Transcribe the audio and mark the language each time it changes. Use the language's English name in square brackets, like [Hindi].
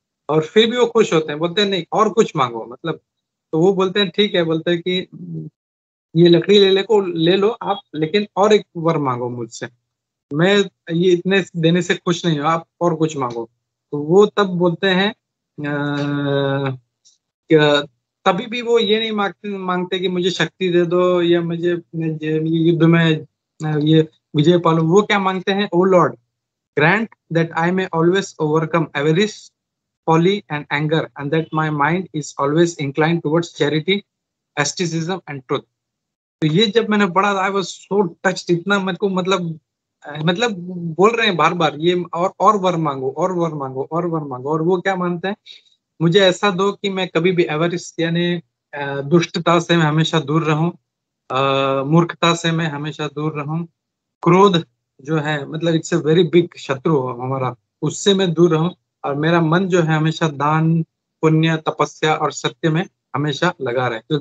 [Hindi] और फिर भी वो खुश होते हैं, बोलते हैं नहीं और कुछ मांगो। मतलब तो वो बोलते हैं ठीक है, बोलते हैं कि ये लकड़ी ले लो आप, लेकिन और एक वर मांगो मुझसे, मैं ये इतने देने से खुश नहीं हूँ, आप और कुछ मांगो। तो वो तब बोलते हैं तभी भी वो ये नहीं मांगते कि मुझे शक्ति दे दो या मुझे युद्ध में ये विजय पालो। वो क्या मांगते हैं? [English] O lord, grant that I may always overcome avarice, folly and anger, and that my mind is always inclined towards charity, asceticism and truth. [Hindi] तो ये जब मैंने पढ़ा, [English] I was so touched, [Hindi] इतना मुझको मतलब बोल रहे हैं बार बार ये और वर मांगो, और वर मांगो, और वर मांगो। और वो क्या मानते हैं? मुझे ऐसा दो कि मैं कभी भी एवरिश यानी दुष्टता से मैं हमेशा दूर रहूं, मूर्खता से मैं हमेशा दूर रहूं, क्रोध जो है मतलब [English] it's a very big [Hindi] शत्रु हमारा, उससे मैं दूर रहूं, और मेरा मन जो है हमेशा दान, पुण्य, तपस्या और सत्य में हमेशा लगा रहे।